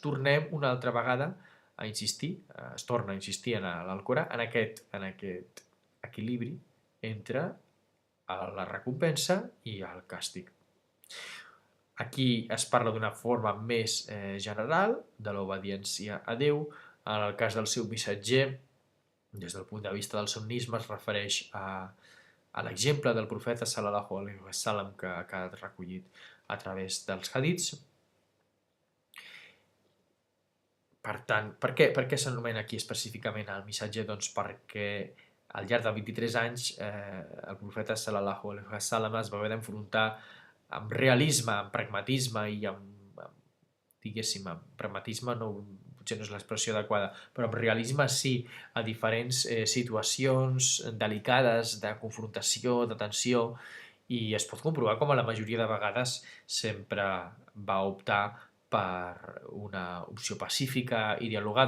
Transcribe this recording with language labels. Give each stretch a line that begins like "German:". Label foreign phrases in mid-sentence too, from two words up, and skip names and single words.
Catalan: Tornem una altra vegada a insistir, es torna a insistir en l'Alcorà, en aquest equilibri entre la recompensa i el càstig. Aquí es parla d'una forma més general de l'obediència a Déu. En el cas del seu missatger, des del punt de vista del sunnisme, es refereix a l'exemple del profeta
Arabic: صلى الله عليه وسلم
Catalan: que ha quedat recollit a través dels hadits. Per tant, per què s'anomena aquí específicament el missatger? Doncs perquè al llarg de 23 anys el profeta
Arabic: صلى الله عليه وسلم
Catalan: es va haver d'enfrontar amb realisme, amb pragmatisme i diguéssim, amb pragmatisme potser no és l'expressió adequada, però amb realisme sí, a diferents situacions delicades de confrontació, de tensió, I es pot comprovar com a la majoria de vegades sempre va optar per una opció pacífica i dialogada.